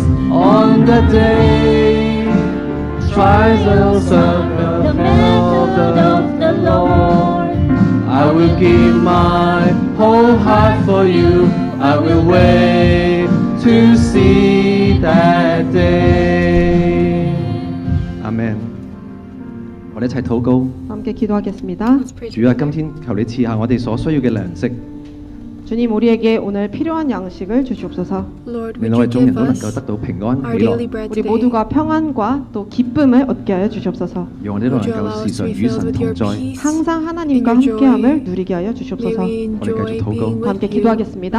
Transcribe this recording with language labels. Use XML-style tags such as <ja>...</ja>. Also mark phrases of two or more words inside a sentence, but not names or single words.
<en>On that day trials of the method of the Lord. I will give my whole heart for you. I will wait to see that day.</en> <ko>아멘.</ko> <yue>我哋一齊禱告。</yue> <ko>함께 기도하겠습니다.</ko> <en>Let's pray</en> <yue>主啊，</yue> <en>together.</en> <yue>今天求你賜下我哋所需要嘅糧食。</yue> <ko>주님 우리에게 오늘 필요한 양식을 주시옵소서.</ko> <en>Lord,</en> <yue>令</yue> <en>would</en> <yue>我</yue> <en>you</en> <yue>哋眾人</yue> <en>give</en> <yue>都能</yue> <en>us</en> <yue>夠得到平安</yue> <en>our</en> <yue>喜樂，</yue> <en>daily bread</en> <ko>우리</ko> <en>today?</en> <ko>모두가 평안과 또 기쁨을 얻게 하여 주시옵소서.</ko> <yue>讓我哋都能</yue> <en>Would you</en> <yue>夠</yue> <en>allow</en> <yue>時</yue> <en>us to</en> <yue>常</yue> <en>be</en> <yue>與</yue> <en>filled</en> <yue>神</yue> <en>with</en> <yue>同</yue> <en>your</en> <yue>在。</yue> <en>peace?</en> <ko>항상 하나님과</ko> <en>In your</en> <ko>함께함을</ko> <en>joy.</en> <ko>누리게 하여</ko> <en>May</en> <ko>주시옵소서.</ko> <en>we enjoy</en> <ko>계속 禱告.</ko> <en>being</en> <ko>함께</ko> <en>with you.</en> <ko>기도하겠습니다.</ko>